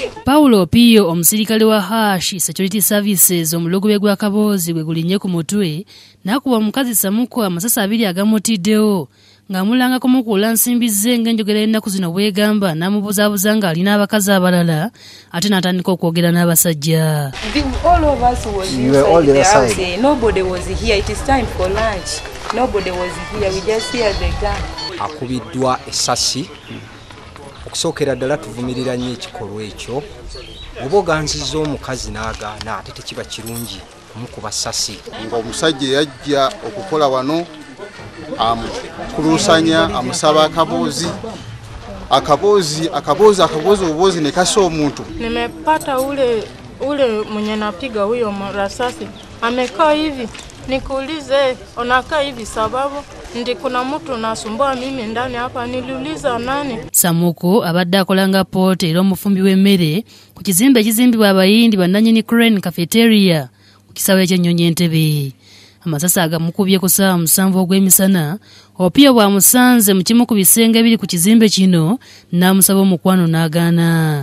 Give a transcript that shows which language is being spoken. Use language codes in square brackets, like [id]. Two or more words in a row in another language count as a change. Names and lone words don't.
[lg] Paulo Pio omusirikale wa Hash Security Services omulogobye gwa Kaboozi gwe gulinye ku mutwe nakuba omukazi Samuko amasasa abiri agamutiddewo ng'amulanga kumukuula nsimbi ze ng'enjogera ennaku zino bwegamba n'amubuzaabuza ng'alina abakazi abalala ate n'atandika okwogera n'abasajja. [en] All of us was inside the house. Nobody was here. It is time for lunch. Nobody was here. We just hear the gun. [lg] Akubiddwa essasi okusookera ddala tuvumirira nnyo ekikolwa ekyo oba oganzizza omukazi n'agaana ate tekiba kirungi kumukuba ssasi. Ng'omusajja yajja okukola wano kuluusanya amusaba akaboozi obubozi ne kasa omuntu. [sw] Nimepata ule mwenye napiga huyo rasasi amekaa hivi, nikuulize unakaa hivi sababu ndi kuna mtu nasumbua mimi ndani hapa, niliuliza nani? [lg] Samuko abadde akolanga pote era omufumbi w'emmere ku kizimbe ekizimbibwa abayindi bannannyini Crane Cafeteria ku kisaawe ky'Ennyonyi Entebbe. Amasasa agamukubye ku ssaawa 7 ogw'emisana, Opio bw'amusanze mu kimu ku bisenge ebiri ku kizimbe kino n'amusaba omukwano n'agaana.